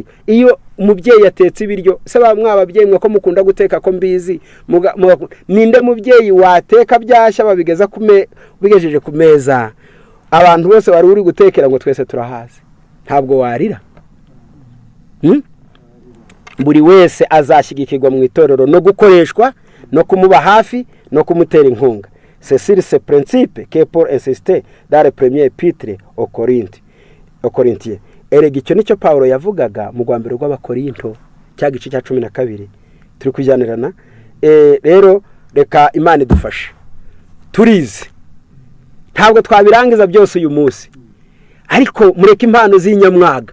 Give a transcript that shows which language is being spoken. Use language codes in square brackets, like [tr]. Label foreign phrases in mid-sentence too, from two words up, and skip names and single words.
[rw] Iyo umubyeyi yatetse ibiryo, se mwababyeyi mwe ko mukunda guteka ko mbizi, ninde mubyeyi wateka byashya babigeza bigejeje ku meza, abantu bose bari uri gutekera ngo twese turahaze? Ntabwo warira. Buri wese azashyigikirwa mu itorero no gukoreshwa no kumuba hafi no kumutera inkunga. [fr] C'est sur ce principe que Paul insistait dans le premier épître aux Corinthiens. [rw] Erega icyo nicyo Paulo yavugaga mu rwambere rw'Abakorinto cya gice cya 12. Turi kujyanirana. Rero reka Imana idufashe. Turize. Ntabwo twabirangiza byose uyu munsi. Ariko mureke impano z'inyamwaga.